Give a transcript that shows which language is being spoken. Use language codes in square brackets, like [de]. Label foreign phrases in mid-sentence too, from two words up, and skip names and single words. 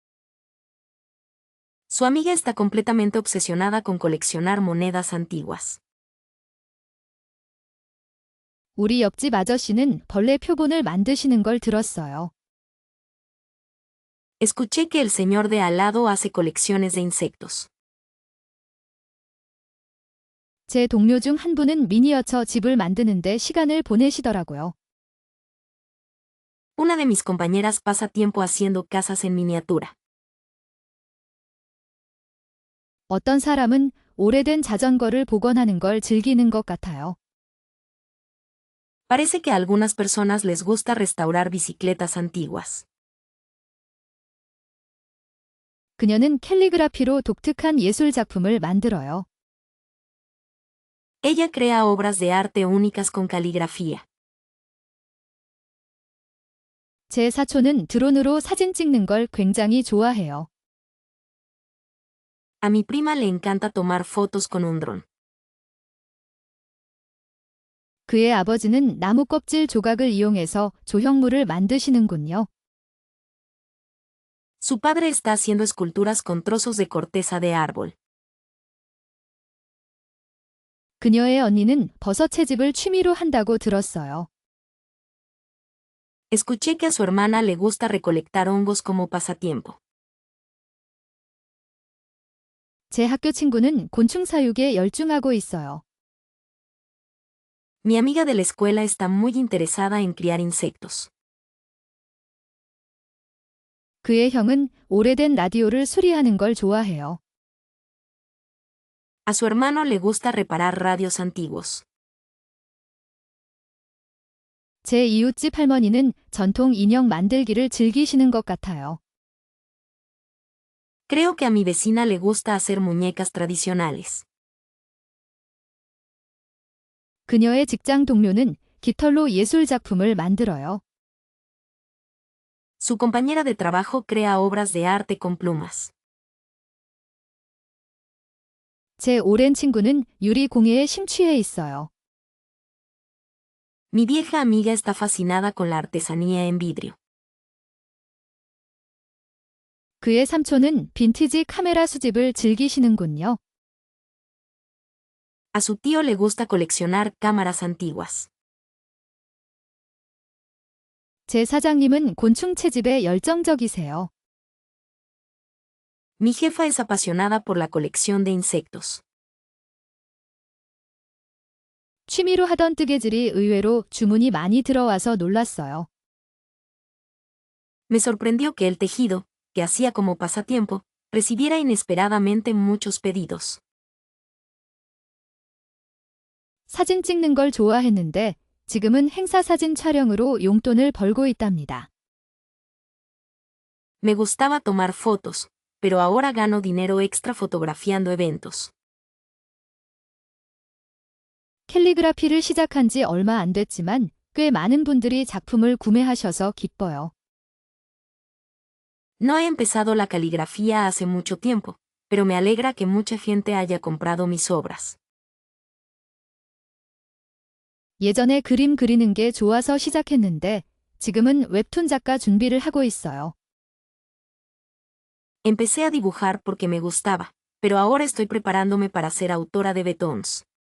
[es] Su amiga está completamente obsesionada con coleccionar monedas antiguas. [ko] 우리 옆집 아저씨는 벌레 표본을 만드시는 걸 들었어요. [es] Escuché que el señor de al lado hace colecciones de insectos. [ko] 제 동료 중 한 분은 미니어처 집을 만드는데 시간을 보내시더라고요. [es] Una de mis compañeras pasa tiempo haciendo casas en miniatura. [ko] 어떤 사람은 오래된 자전거를 복원하는 걸 즐기는 것 같아요. [es] Parece que a algunas personas les gusta restaurar bicicletas antiguas. [ko] 그녀는 캘리그라피로 독특한 예술 작품을 만들어요. [es] Ella crea obras de arte únicas con caligrafía. [ko] 제 사촌은 드론으로 사진 찍는 걸 굉장히 좋아해요. [es] A mi prima le encanta tomar fotos con un dron. [ko] 그의 아버지는 나무 껍질 조각을 이용해서 조형물을 만드시는군요. [es] Su padre está haciendo esculturas con trozos de corteza de árbol. [ko] 그녀의 언니는 버섯 채집을 취미로 한다고 들었어요. [es] Escuché que a su hermana le gusta recolectar hongos como pasatiempo. [ko] 제 학교 친구는 곤충 사육에 열중하고 있어요. [es] Mi amiga de la escuela está muy interesada en criar insectos. [ko] 그의 형은 오래된 라디오를 수리하는 걸 좋아해요. [es] A su hermano le gusta reparar radios antiguos. [ko] 제 이웃집 할머니는 전통 인형 만들기를 즐기시는 것 같아요. [es] Creo que a mi vecina le gusta hacer muñecas tradicionales. [ko] 그녀의 직장 동료는 깃털로 예술 작품을 만들어요. [es] Su compañera de trabajo crea obras de arte con plumas. [ko] 제 오랜 친구는 유리 공예에 심취해 있어요. [es] Mi vieja amiga está fascinada con la artesanía en vidrio. [ko] 그의 삼촌은 빈티지 카메라 수집을 즐기시는군요. [es] A su tío le gusta coleccionar cámaras antiguas. [ko] 제 사장님은 곤충 채집에 열정적이세요. [es] Mi jefa es apasionada por la colección de insectos. [ko] 취미로 하던 뜨개질이 의외로 주문이 많이 들어와서 놀랐어요. [es] Me sorprendió que el tejido, que hacía como pasatiempo, recibiera inesperadamente muchos pedidos. [ko] 사진 찍는 걸 좋아했는데 지금은 행사 사진 촬영으로 용돈을 벌고 있답니다. [es] Me gustaba tomar fotos, pero ahora gano dinero extra fotografiando eventos. [ko] 캘리그라피를 시작한 지 얼마 안 됐지만 꽤 많은 분들이 작품을 구매하셔서 기뻐요. [es] No he empezado la caligrafía hace mucho tiempo, pero me alegra que mucha gente haya comprado mis obras. [ko] 예전에 그림 그리는 게 좋아서 시작했는데 지금은 웹툰 작가 준비를 하고 있어요. [es] Empecé a dibujar porque me gustaba, pero ahora estoy preparándome para ser autora de webtoons.